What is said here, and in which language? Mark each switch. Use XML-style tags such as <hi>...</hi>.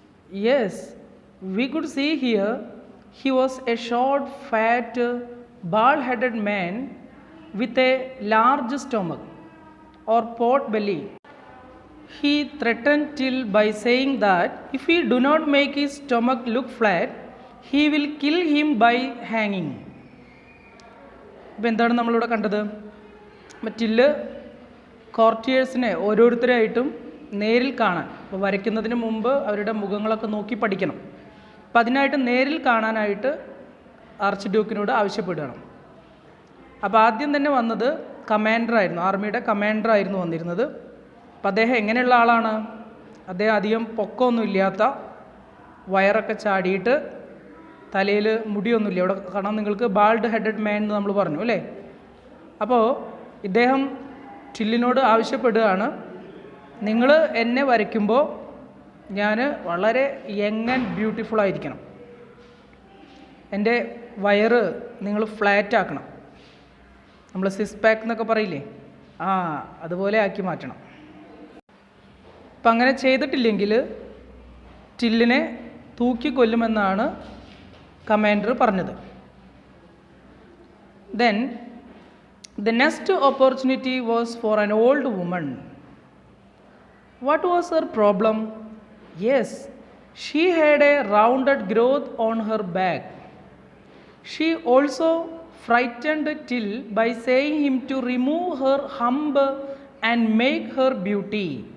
<en>Yes, we could see here he was a short, fat, bald-headed man with a large stomach or pot belly. He threatened Till by saying that if he do not make his stomach look flat, he will kill him by hanging.</en> <ml>ഇപ്പോൾ എന്താണ് നമ്മളിവിടെ കണ്ടത്? Till കോർട്ടിയേഴ്സിനെ ഓരോരുത്തരായിട്ടും നേരിൽ കാണാൻ, ഇപ്പോൾ വരയ്ക്കുന്നതിന് മുമ്പ് അവരുടെ മുഖങ്ങളൊക്കെ നോക്കി പഠിക്കണം. അപ്പം അതിനായിട്ട് നേരിൽ കാണാനായിട്ട് ആർച്ച് ഡ്യൂക്കിനോട് ആവശ്യപ്പെടുകയാണ്. അപ്പോൾ ആദ്യം തന്നെ വന്നത് കമാൻഡറായിരുന്നു, ആർമിയുടെ കമാൻഡറായിരുന്നു വന്നിരുന്നത്. അപ്പം അദ്ദേഹം എങ്ങനെയുള്ള ആളാണ്? അദ്ദേഹം അധികം പൊക്കമൊന്നും ഇല്ലാത്ത, വയറൊക്കെ ചാടിയിട്ട് തലയിൽ മുടിയൊന്നുമില്ല. ഇവിടെ കാണാം നിങ്ങൾക്ക്, ബാൾഡ് ഹെഡഡ് മാൻ എന്ന് നമ്മൾ പറഞ്ഞു അല്ലേ. അപ്പോൾ ഇദ്ദേഹം ടില്ലിനോട് ആവശ്യപ്പെടുകയാണ്, നിങ്ങൾ എന്നെ വരയ്ക്കുമ്പോൾ ഞാൻ വളരെ</ml> <en>young and beautiful</en> <ml>ആയിരിക്കണം. എൻ്റെ വയറ് നിങ്ങൾ ഫ്ലാറ്റ് ആക്കണം. നമ്മൾ സിക്സ് പാക്ക് എന്നൊക്കെ പറയില്ലേ, അതുപോലെ ആക്കി മാറ്റണം. അപ്പം അങ്ങനെ ചെയ്തിട്ടില്ലെങ്കിൽ ടില്ലിനെ തൂക്കിക്കൊല്ലുമെന്നാണ് കമാൻഡർ പറഞ്ഞത്.</ml> <en>Then the next opportunity was for an old woman. What was her problem? Yes, she had a rounded growth on her back. She also frightened Till by saying him to remove her hump and make her beauty.</en>